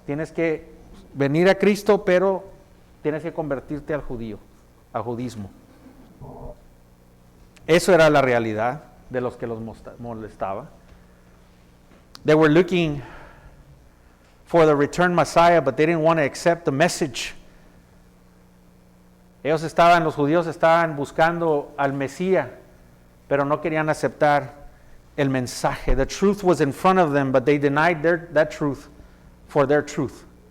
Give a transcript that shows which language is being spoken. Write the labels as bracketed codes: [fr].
[es] Tienes que venir a Cristo, pero tienes que convertirte al judismo. Eso era la realidad de los que los molestaba. [en] They were looking for the returned Messiah, but they didn't want to accept the message. [es] Los judíos estaban buscando al Mesías, pero no querían aceptar el mensaje. [en] The truth was in front of them, but they denied that truth for their truth.